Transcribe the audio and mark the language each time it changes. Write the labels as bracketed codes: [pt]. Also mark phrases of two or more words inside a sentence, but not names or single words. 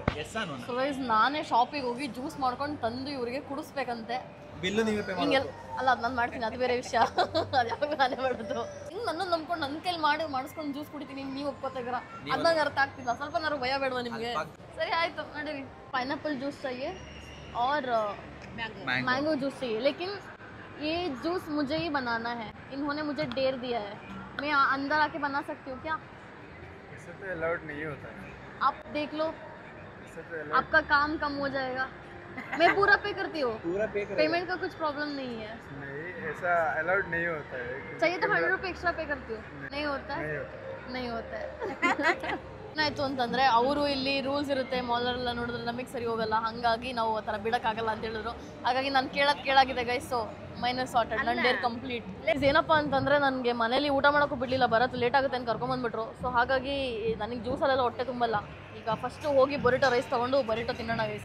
[en] so guys [kn] ನಾನೇ ಶಾಪಿಗೆ ಹೋಗಿ ಜ್ಯೂಸ್ ಮಾಡ್ಕೊಂಡು ತಂದು ಇವರಿಗೆ ಕುಡಿಸ್ಬೇಕಂತೆ. ಬಿಲ್ಲು ನೀವೇ ಪೇ ಹಿಂಗೆ ಅಲ್ಲ, ಅದು ನಾನು ಮಾಡ್ತೀನಿ, ಅದು ಬೇರೆ ವಿಷಯ. ಅದು ಯಾವಾಗ ನಾನೇ ಮಾಡೋದು. ಹಿಂಗೆ ನನ್ನನ್ನು ನಂಬ್ಕೊಂಡು ನನ್ನ ಕೈಲಿ ಮಾಡಿಸ್ಕೊಂಡು ಜ್ಯೂಸ್ ಕುಡಿತೀನಿ. ನೀವು ಒಪ್ಕೋತಾ ಇದ್ದೀರಾ? ಅದು ನಂಗೆ ಅರ್ಥ ಆಗ್ತಿಲ್ಲ. ಸ್ವಲ್ಪ ನಾನು ಭಯ ಬೇಡವಾ ನಿಮಗೆ? ಸರಿ ಆಯಿತು ನಡೀರಿ. [en] pineapple juice [hi] चाहिए और [en] mango juice [hi] चाहिए, लेकिन ये जूस मुझे ही बनाना है. इन्होंने मुझे डेर दिया है. मैं अंदर आके बना सकती हूँ क्या? इससे तो अलाउड नहीं होता है. आप देख लो, आपका काम कम हो जाएगा. मैं पूरा पे करती हूँ. पेमेंट का कुछ प्रॉब्लम नहीं है. नहीं, ऐसा अलाउड नहीं होता है. चाहिए तो 100 रुपये [en] extra pay [hi] करती हूँ. नहीं होता है? नहीं होता है. [kn] ಏನಾಯ್ತು ಅಂತಂದರೆ ಅವರು ಇಲ್ಲಿ ರೂಲ್ಸ್ ಇರುತ್ತೆ, ಮಾಲರೆಲ್ಲ ನೋಡಿದ್ರೆ ನಮಗೆ ಸರಿ ಹೋಗಲ್ಲ, ಹಾಗಾಗಿ ನಾವು ಆ ಥರ ಬಿಡೋಕ್ಕಾಗಲ್ಲ ಅಂತ ಹೇಳಿದ್ರು. ಹಾಗಾಗಿ ನಾನು ಕೇಳಾಗಿದೆ ಗೈಸ್. [en] so minus sorted, [kn] ನನ್ನ [en] dare complete. [kn] ಏನಪ್ಪ ಅಂತಂದರೆ ನನಗೆ ಮನೇಲಿ ಊಟ ಮಾಡೋಕ್ಕೂ ಬಿಡಲಿಲ್ಲ, ಬರೋದು ಲೇಟ್ ಆಗುತ್ತೆ ಅಂತ ಕರ್ಕೊಂಬಂದ್ಬಿಟ್ರು. ಸೊ ಹಾಗಾಗಿ ನನಗೆ ಜ್ಯೂಸಲ್ಲೆಲ್ಲ ಹೊಟ್ಟೆ ತುಂಬಲ್ಲ. ಈಗ ಫಸ್ಟು ಹೋಗಿ [en] burrito rice [kn] ತೊಗೊಂಡು ಬರಿಟೋ ತಿನ್ನೋಣ ಗೈಸ್.